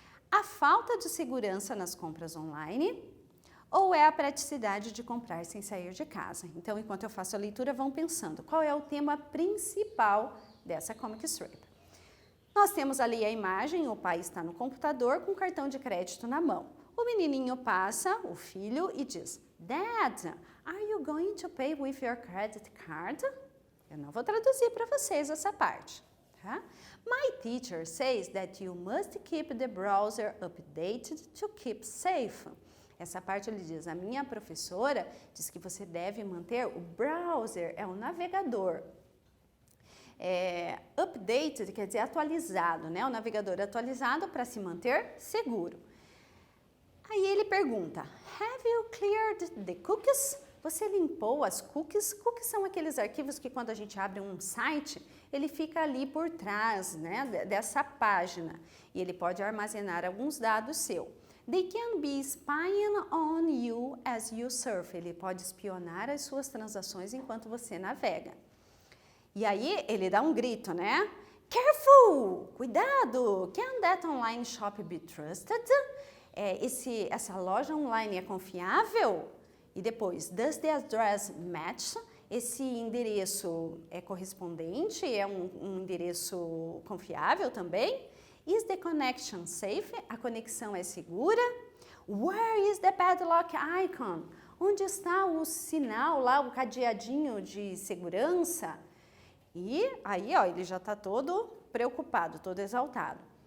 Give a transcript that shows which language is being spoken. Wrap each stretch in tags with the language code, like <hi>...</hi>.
<pt>A falta de segurança nas compras online ou é a praticidade de comprar sem sair de casa? Então, enquanto eu faço a leitura, vão pensando qual é o tema principal dessa comic strip. Nós temos ali a imagem, o pai está no computador com o cartão de crédito na mão. O menininho passa, o filho, e diz,</pt> <en>Dad, are you going to pay with your credit card?</en> <pt>Eu não vou traduzir para vocês essa parte. Tá?</pt> <en>My teacher says that you must keep the browser updated to keep safe.</en> <pt>Essa parte ele diz, a minha professora diz que você deve manter o browser, é o navegador. Updated quer dizer atualizado, né? O navegador atualizado para se manter seguro. Aí ele pergunta,</pt> <en>have you cleared the cookies?</en> <pt>Você limpou as cookies? Cookies são aqueles arquivos que quando a gente abre um site, ele fica ali por trás, né, dessa página. E ele pode armazenar alguns dados seus.</pt> <en>They can be spying on you as you surf.</en> <pt>Ele pode espionar as suas transações enquanto você navega. E aí ele dá um grito, né?</pt> <en>Careful!</en> <pt>Cuidado!</pt> <en>Can that online shop be trusted?</en> <pt>Essa loja online é confiável? E depois,</pt> <en>does the address match?</en> <pt>Esse endereço é correspondente? É um endereço confiável também?</pt> <en>Is the connection safe?</en> <pt>A conexão é segura?</pt> <en>Where is the padlock icon?</en> <pt>Onde está o sinal lá, o cadeadinho de segurança? E aí, ó, ele já está todo preocupado, todo exaltado.</pt>